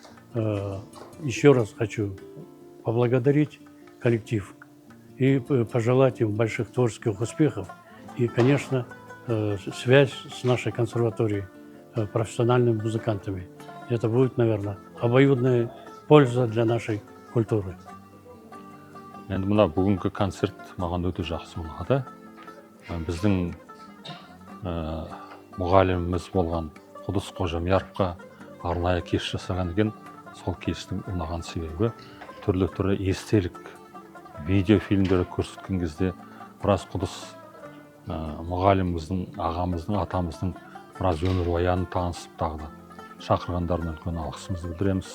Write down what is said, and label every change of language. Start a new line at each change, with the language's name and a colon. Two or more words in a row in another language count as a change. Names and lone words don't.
Russian: Еще раз хочу поблагодарить коллектив и пожелать им больших творческих успехов. И, конечно, связь с нашей консерваторией, профессиональными музыкантами. Это будет, наверное, обоюдная польза для нашей культуры.
Kazakh: Енді мына бүгінгі концерт маған өте жақсы ұнады. Біздің мұғаліміміз болған Құдыс Қожамьяровқа арнайы кеш жасаған екен. Сол кештің ұнаған себебі түрлі естелік видеофильмдерді көрсеткен кезде біраз Құдыс мұғаліміміздің, ағамыздың, атамыздың біраз өмірбаянын танысып тағы да шақырғандарына үлкен алғысымызды білдіреміз.